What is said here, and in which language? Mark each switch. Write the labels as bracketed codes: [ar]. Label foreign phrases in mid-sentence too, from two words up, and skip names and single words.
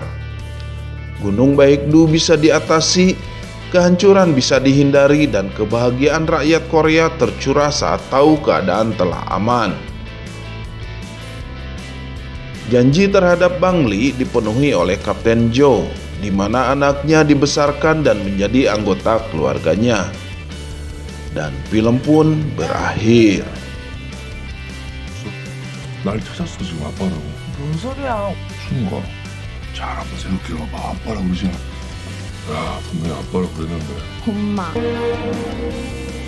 [id] Gunung Baekdu bisa diatasi, kehancuran bisa dihindari, dan kebahagiaan rakyat Korea tercurah saat tahu keadaan telah aman. Janji terhadap Bang Li dipenuhi oleh Kapten Joe, di mana anaknya dibesarkan dan menjadi anggota keluarganya. Dan film pun berakhir. [ko] 날 찾았어 지금 아빠라고. 뭔 소리야? 준우가 잘 한번 생각해봐봐. 아빠라고 그러지 않아. 야 분명히 아빠라고 그랬는데. 엄마.